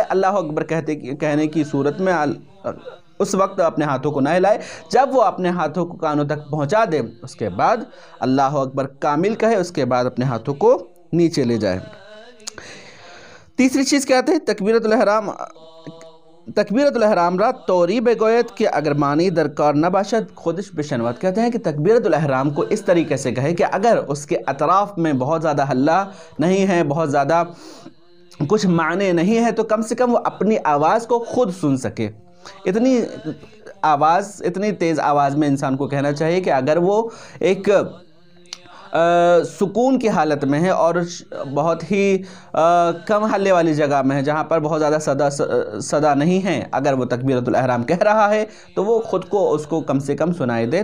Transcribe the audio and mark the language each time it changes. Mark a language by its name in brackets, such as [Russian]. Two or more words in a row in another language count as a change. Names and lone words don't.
[Arabic] اللہ اکبر [Urdu] کہنے کی صورت میں اس وقت اپنے ہاتھوں کو نہ ہلائے. جب وہ اپنے ہاتھوں کو کانوں تک پہنچا دے اس کے بعد [Arabic] اللہ اکبر [Urdu] کامل کہے، اس کے بعد اپنے ہاتھوں کو نیچے لے جائے. تیسری چیز کہتے ہیں [Persian] تکبیرۃ الاحرام را توری بگوید کہ اگر معنی درکار نہ باشد خودش بشنود. [Urdu] کہتے ہیں کہ تکبیرۃ الاحرام کو اس طریقے سے کہے کہ اگر اس کے اطراف میں بہت زیادہ ہلہ نہیں ہے، بہت زیادہ کچھ معنی نہیں ہے، تو کم سے کم وہ اپنی آواز کو خود سن سکے. اتنی تیز آواز میں انسان کو کہنا چاہیے کہ اگر وہ ایک سکون کی حالت میں ہے اور بہت ہی کم ہلے والی جگہ میں ہے جہاں پر بہت زیادہ صدا نہیں ہے، اگر وہ تکبیرۃ الاحرام کہہ رہا ہے تو وہ خود کو اس کو کم سے کم سنائی دے.